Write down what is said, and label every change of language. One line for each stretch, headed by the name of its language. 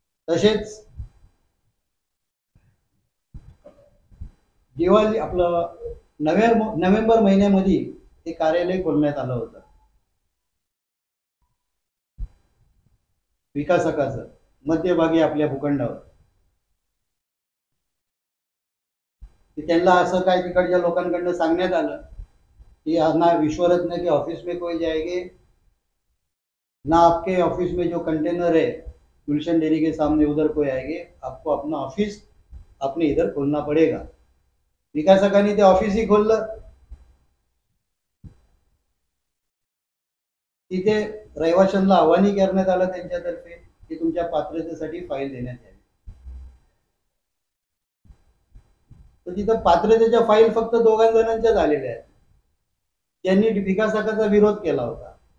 Marathi: तसेच दिवाळी आपलं नोव्हेंबर महिन्यामध्ये हे कार्यालय खोलण्यात आलं होतं विकासकाचं मध्यभागी आपल्या भूखंडावर. त्यांना असं काय तिकडच्या लोकांकडनं सांगण्यात आलं कि
Hindi: ना विश्वरत्न के ऑफिस में कोई जाएंगे, ना आपके ऑफिस में जो कंटेनर है गुलशन डेयरी के सामने उधर कोई आएंगे, आपको अपना ऑफिस अपने इधर खोलना पड़ेगा.
Marathi: विकासकांनी ते ऑफिसही खोललं. तिथे रहिवाशांना आव्हानही करण्यात आलं त्यांच्यातर्फे की तुमच्या पात्रतेसाठी फाईल देण्यात यावी. तर तिथं पात्रतेच्या फाईल फक्त 2 जणांच्या झालेल्या आहेत, त्यांनी विकासकाचा विरोध केला होता.